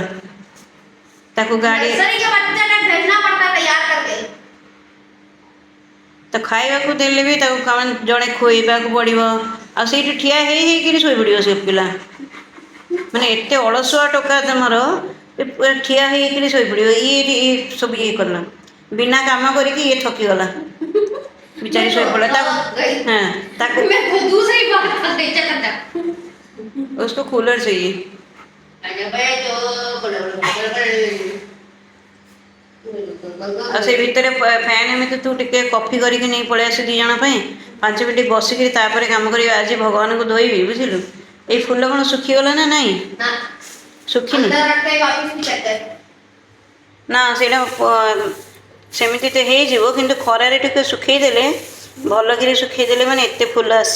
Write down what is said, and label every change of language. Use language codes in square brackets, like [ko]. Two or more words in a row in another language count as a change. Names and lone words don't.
[or] ତାକୁ ଗାଡ଼ି ତ ଖାଇବାକୁ ଦେଲେ ବି ତାକୁ ଜଣେ ଖୋଇବାକୁ ପଡ଼ିବ। ଆଉ ସେଇଠି ଠିଆ ହେଇକିରି ଶୋଇପଡ଼ିବ ସେ ପିଲା। ମାନେ ଏତେ ଅଳସୁଆ ଟୋକା ତମର, ଠିଆ ହେଇକିରି ଶୋଇପଡ଼ିବ। ଇଏ ସବୁ କଲା, ବିନା କାମ କରିକି ଇଏ ଥକିଗଲା, ବିଚାରି ଶୋଇପଡ଼ିଲା। ତାକୁ [hi] उसको कूलर चाहिए। [or] ଆଉ ସେ ଭିତରେ ଫ୍ୟାନ୍ ଏମିତି ତୁ ଟିକେ କଫି କରିକି ନେଇ ପଳେଇ ଆସେ 2 ଜଣ ପାଇଁ। 5 ମିନିଟ୍ ବସିକିରି ତାପରେ କାମ କରିବା। ଆଜି ଭଗବାନଙ୍କୁ ଧୋଇବି, ବୁଝିଲୁ। ଏଇ ଫୁଲ କ'ଣ ଶୁଖିଗଲା ନା ନାଇଁ? ଶୁଖିନି ନା, ସେଇଟା ସେମିତି ତ ହେଇଯିବ, କିନ୍ତୁ ଖରାରେ ଟିକେ ଶୁଖେଇଦେଲେ, ଭଲକିରି ଶୁଖେଇଦେଲେ ମାନେ ଏତେ ଫୁଲ ଆସେ।